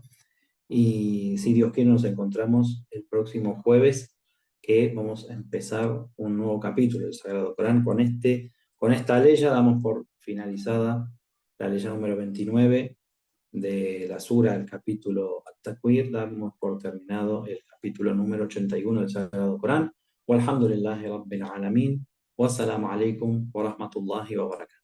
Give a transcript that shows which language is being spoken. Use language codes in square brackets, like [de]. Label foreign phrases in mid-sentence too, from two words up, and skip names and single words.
[es] Y si Dios quiere, nos encontramos el próximo jueves, que vamos a empezar un nuevo capítulo del Sagrado Corán. Con esta ley ya damos por finalizada la ley número 29 de la sura, el capítulo At-Takwir. Damos por terminado el capítulo número 81 del Sagrado Corán. [ar] والحمد لله رب العالمين والسلام عليكم ورحمة الله وبركاته.